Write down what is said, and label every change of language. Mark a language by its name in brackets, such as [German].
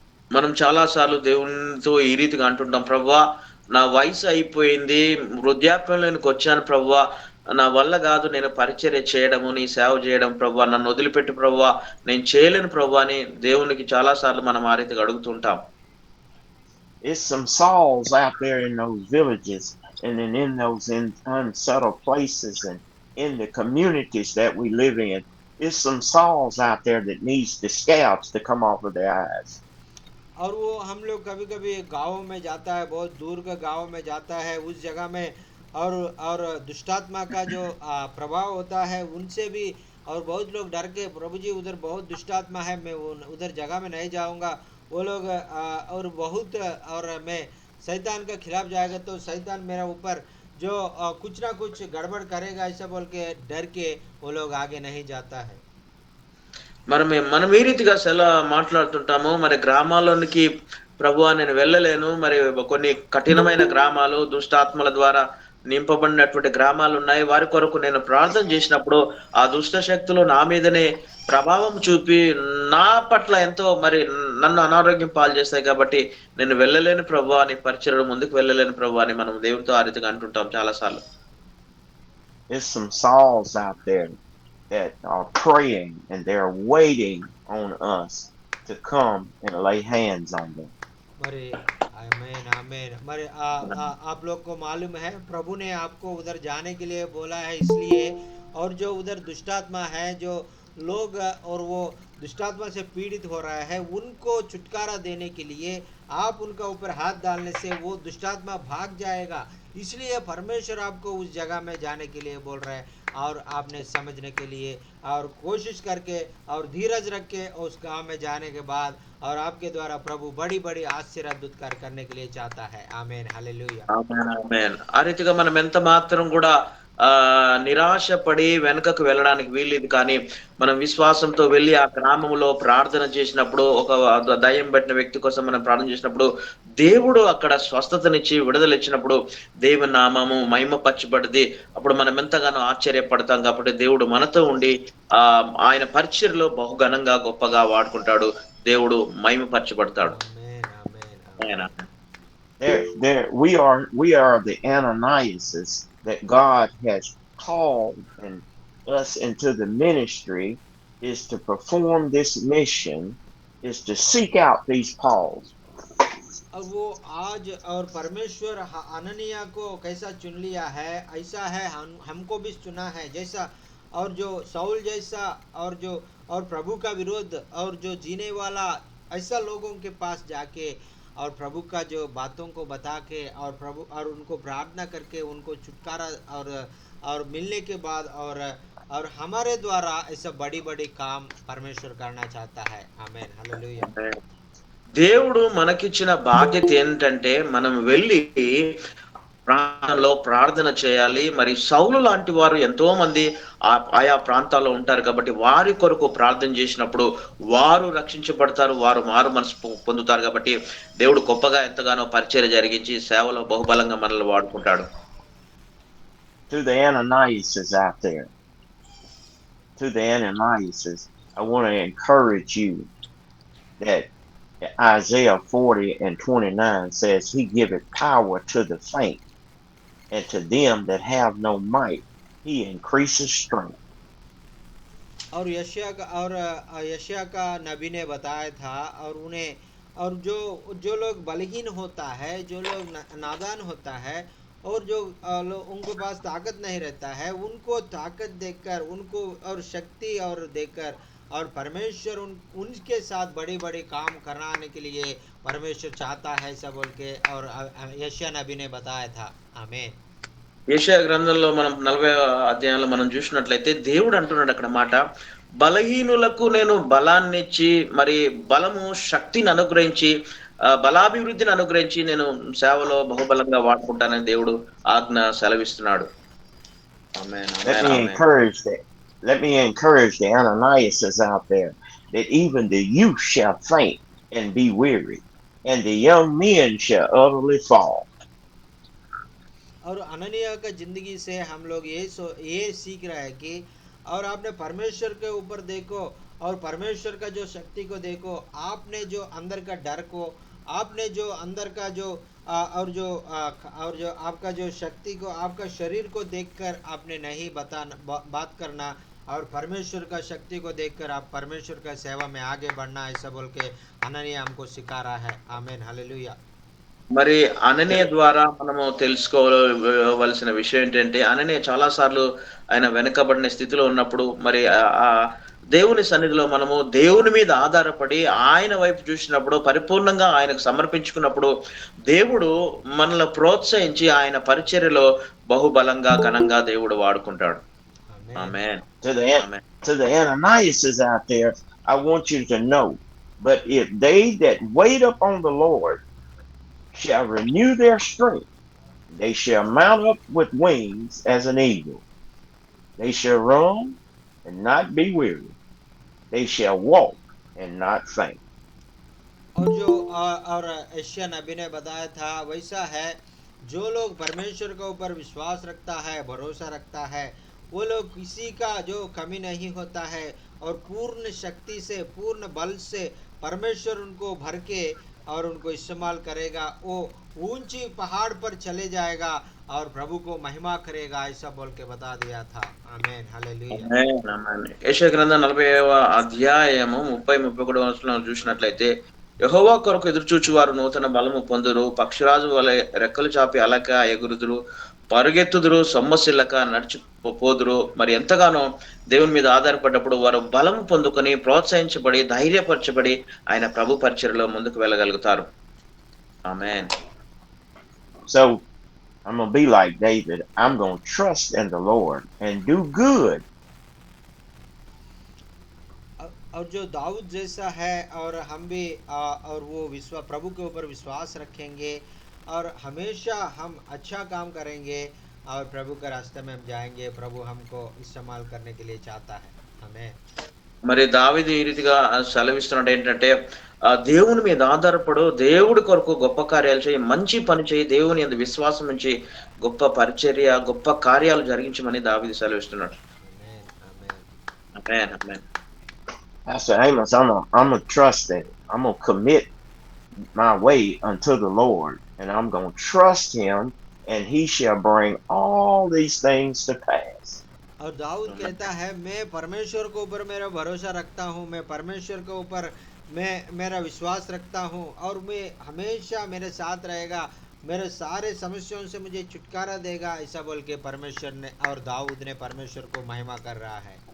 [Telugu] మనం చాలా సార్లు దేవునితో ఈ రీతిగా అంటుంటాం, ప్రభువా నా వయసు అయిపోయింది, వృద్ధాప్యంలోనికి వచ్చాను ప్రభువా, నా వల్ల కాదు నేను పరిచర్య చేయడము, నీ సేవ చేయడం ప్రభువా, నన్ను వదిలిపెట్టు ప్రభువా, నేను చేయలేను ప్రభువా అని దేవునికి చాలా సార్లు మనం ఆ రీతిగా అడుగుతుంటాం. [English] It's some Sauls out there in those villages and then in those unsettled places and in the communities that we live in. It's some Sauls out there that needs the scabs to come off of their eyes. [Hindi] और वो हम लोग कभी कभी गाँव में जाता है, बहुत दूर का गाँव में जाता है, उस जगह में और दुष्टात्मा का जो प्रभाव होता है उनसे भी, और बहुत लोग डर के, प्रभु जी उधर बहुत दुष्टात्मा है, मैं उधर जगह में नहीं जाऊंगा, वो लोग और बहुत, और मैं शैतान के खिलाफ जाएगा तो शैतान मेरा ऊपर जो कुछ ना कुछ गड़बड़ करेगा, ऐसा बोल के डर के वो लोग आगे नहीं जाता है। [Telugu] మనం ఈ రీతిగా మాట్లాడుతుంటాము, మరి గ్రామాల్లోనికి ప్రభువా నేను వెళ్ళలేను, మరి కొన్ని కఠినమైన గ్రామాలు దుష్టాత్మల ద్వారా నింపబడినటువంటి గ్రామాలు ఉన్నాయి, వారి కొరకు నేను ప్రార్థన చేసినప్పుడు ఆ దుష్ట శక్తులు నా మీదనే ప్రభావం చూపి నా పట్ల ఎంతో మరి నన్ను అనారోగ్యం పాలు చేస్తాయి, కాబట్టి నేను వెళ్ళలేను ప్రభువా అని, పరిచర్యలో ముందుకు వెళ్ళలేను ప్రభువా అని మనం దేవునితో ఆ రీతిగా అంటుంటాం చాలా సార్లు. [English] There's some Sauls out there that are praying and they're waiting on us to come and lay hands on them. [Hindi] मरे आमेन आमेन। मरे आप लोग को मालूम है, प्रभु ने आपको उधर जाने के लिए बोला है, इसलिए, और जो उधर दुष्टात्मा है, जो लोग और वो दुष्टात्मा से पीड़ित हो रहा है, उनको छुटकारा देने के लिए आप उनका ऊपर हाथ डालने से वो दुष्टात्मा भाग जाएगा, इसलिए परमेश्वर आपको उस जगह में जाने के लिए बोल रहा है, और आपने समझने के लिए और कोशिश करके और धीरज रख के उस गांव में जाने के बाद, और आपके द्वारा प्रभु बड़ी बड़ी आशीर्वाद कार्य करने के लिए चाहता है। आमेन हालेलुया [Telugu] ఆమేన్ ఆమేన్. ఆ రీతిగా మనం ఎంత మాత్రం కూడా నిరాశపడి వెనుకకు వెళ్ళడానికి వీల్లేదు, కానీ మనం విశ్వాసంతో వెళ్ళి ఆ గ్రామంలో ప్రార్థన చేసినప్పుడు, ఒక దయ్యం పట్టిన వ్యక్తి కోసం మనం ప్రార్థన చేసినప్పుడు దేవుడు అక్కడ స్వస్థతనిచ్చి విడుదల ఇచ్చినప్పుడు దేవుని నామము మహిమపరచబడింది. అప్పుడు మనం ఎంతగానో ఆశ్చర్యపడతాం, కాబట్టి దేవుడు మనతో ఉండి ఆయన పరిచర్యలో బహుఘనంగా గొప్పగా వాడుకుంటాడు, దేవుడు మహిమపరచబడతాడు. [Hindi] आमेन आमेन [English] We are the Ananiases that God has called and us into the ministry, is to perform this mission, is to seek out these Pauls. [Hindi] और वो आज और परमेश्वर अननिया को कैसा चुन लिया है, ऐसा है हमको भी चुना है, जैसा और जो साउल जैसा और प्रभु का विरोध और जो जीने वाला, ऐसा लोगों के पास जाके और प्रभु का जो बातों को बता के और प्रभु और उनको प्रार्थना करके उनको छुटकारा और मिलने के बाद और हमारे द्वारा ऐसा बड़ी बड़ी काम परमेश्वर करना चाहता है। आमेन, हालेलुया। [Telugu] దేవుడు మనకిచ్చిన బాధ్యత ఏంటంటే మనం వెళ్ళి ప్రాంతంలో ప్రార్థన చేయాలి. మరి సౌలు లాంటి వారు ఎంతో మంది ఆయా ప్రాంతాల్లో ఉంటారు కాబట్టి వారి కొరకు ప్రార్థన చేసినప్పుడు వారు రక్షించబడతారు. వారు మారు మనసు పొందుతారు కాబట్టి దేవుడు గొప్పగా ఎంతగానో పరిచర్య జరిగించి సేవలో బహుబలంగా మనల్ని వాడుకుంటాడు. [English] To the Ananiases out there, to the Ananiases, I want to encourage you that Isaiah 40 and 29 says, He giveth power to the faint, and to them that have no might, He increases strength. [Hindi] और यशाया का नबी ने बताया था, और उन्हें, और जो जो लोग बलहीन होता है, जो लोग नादान होता है, और जो उनके पास ताकत नहीं रहता है, उनको ताकत देकर, उनको और शक्ति और देकर, और परमेश्वर उनके साथ बड़ी बड़ी काम कराने के लिए परमेश्वर चाहता है, ऐसा बोल के और यशाया नबी ने बताया था। आमीन। [Telugu] యెషయా గ్రంథంలో మనం 40వ అధ్యాయంలో మనం చూసినట్లయితే దేవుడు అంటున్నాడు అక్కడ మాట, బలహీనులకు నేను బలాన్నిచ్చి మరి బలము శక్తిని అనుగ్రహించి బలాభివృద్ధిని అనుగ్రహించి నేను సేవలో బహుబలంగా వాడుకుంటానని దేవుడు ఆజ్ఞ సెలవిస్తున్నాడు. ఆమేన్, [English] Let [Telugu] amen, [English] me [Telugu] amen. [English] encourage that. Let me encourage the Ananiases out there that even the youth shall faint and be weary, and the young men shall utterly fall. [Hindi] और अननिया का जिंदगी से हम लोग ये सीख रहे हैं कि, और आपने परमेश्वर के ऊपर देखो, और परमेश्वर का जो शक्ति को देखो, आपने जो अंदर का डर को, आपने जो अंदर का जो और जो आपका जो शक्ति को, आपका शरीर को देखकर आपने नहीं बात करना, और परमेश्वर का शक्ति को देखकर आप परमेश्वर का सेवा में आगे बढ़ना, ऐसा बोल के अननिया हमको सिखा रहा है। आमीन, हालेलुया। [Telugu] మరి అననీయ ద్వారా మనము తెలుసుకోవలసిన విషయం ఏంటంటే, అననీయ చాలా సార్లు ఆయన వెనకబడిన స్థితిలో ఉన్నప్పుడు మరి ఆ దేవుని సన్నిధిలో మనము దేవుని మీద ఆధారపడి ఆయన వైపు చూసినప్పుడు పరిపూర్ణంగా ఆయనకు సమర్పించుకున్నప్పుడు దేవుడు మనల్ని ప్రోత్సహించి ఆయన పరిచర్యలో బహుబలంగా ఘనంగా దేవుడు వాడుకుంటాడు. ఆమేన్, ఆమేన్. [English] To the Ananiases out there, I want you to know, but if they that wait upon the Lord shall renew their strength, they shall mount up with wings as an eagle. They shall run and not be weary. They shall walk and not faint. [Hindi] और जो और Asia नबी ने बताया था, वैसा है, जो लोग परमेश्वर के ऊपर विश्वास रखता है, भरोसा रखता है, वो लोग किसी का जो कमी नहीं होता है, और पूर्ण शक्ति से, पूर्ण बल से परमेश्वर उनको भर के और उनको इस्तेमाल करेगा। वो ऊंची पहाड़ पर चले जाएगा और प्रभु को महिमा करेगा, ऐसा बोल के बता दिया था। आमीन, हालेलुया। [Telugu] ఆమేన్, ఆమేన్. యెషయా గ్రంథం 40వ అధ్యాయము 30-31 వచనంలో చూసినట్లయితే, యెహోవా కొరకు ఎదురుచూచు వారు నూతన బలము పొందురు, పక్షిరాజు వలె రెక్కలు చాపి అలక ఎగురుదురు, పరుగెత్తుదురు, సొమ్మసిల్లక నడిచిపోదురు. మరి ఎంతగానో దేవుని మీద ఆధారపడ్డప్పుడు వారు బలము పొందుకొని ప్రోత్సహించబడి ధైర్యపరచబడి ఆయన ప్రభు పరిచర్యలో ముందుకు వెళ్ళగలుగుతారు. ఆమేన్. [English] So I'm going to be like David. I'm going to trust in the Lord and do good. [Hindi] और जो दाऊद जैसा है, और हम भी और वो प्रभु के ऊपर विश्वास रखेंगे, और हमेशा हम अच्छा काम करेंगे, और प्रभु के रास्ते में हम जाएंगे। प्रभु हमको इस्तेमाल करने के लिए चाहता है। हमें [Telugu] మరి దావీదు ఈ రీతిగా సెలవిస్తున్నాడు ఏంటంటే, దేవుని మీద ఆధారపడు, దేవుడి కొరకు గొప్ప కార్యాలు చేయి, మంచి పని చేయి, దేవుని యందు విశ్వాసం ఉంచి గొప్ప పరిచర్య, గొప్ప కార్యాలు జరిగించమని దావీదు సెలవిస్తున్నాడు. [Hindi] आमेन, आमेन। [Telugu] ఆమేన్, ఆమేన్. [English] Pastor Amos, I'm going to trust that. I'm going to commit my way unto the Lord, and I'm going to trust him, and he shall bring all these things to pass. [Hindi] और दाऊद कहता है, मैं परमेश्वर के ऊपर मेरा भरोसा रखता हूँ, मैं परमेश्वर के ऊपर मैं मेरा विश्वास रखता हूँ, और मैं हमेशा मेरे साथ रहेगा, मेरे सारे समस्याओं से मुझे छुटकारा देगा, ऐसा बोल के परमेश्वर ने और दाऊद ने परमेश्वर को महिमा कर रहा है।